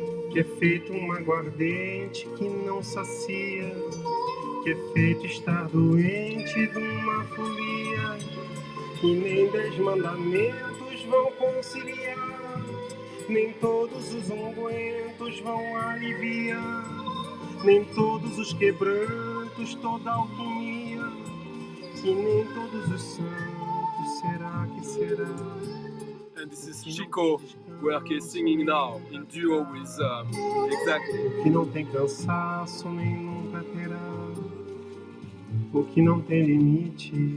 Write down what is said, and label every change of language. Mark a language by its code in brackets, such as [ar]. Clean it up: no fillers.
[pt] que é feito um aguardente que não sacia, que é feito estar doente de uma folia, e nem 10 mandamentos vão conciliar, nem todos os ungüentos vão aliviar, nem todos os quebrantos, toda alquimia, e nem todos os santos, será que será? [en] And this is Chico Buarque singing now in duo with Eclectic. [pt] Que não tem cansaço nem nunca terá, o que não tem limite.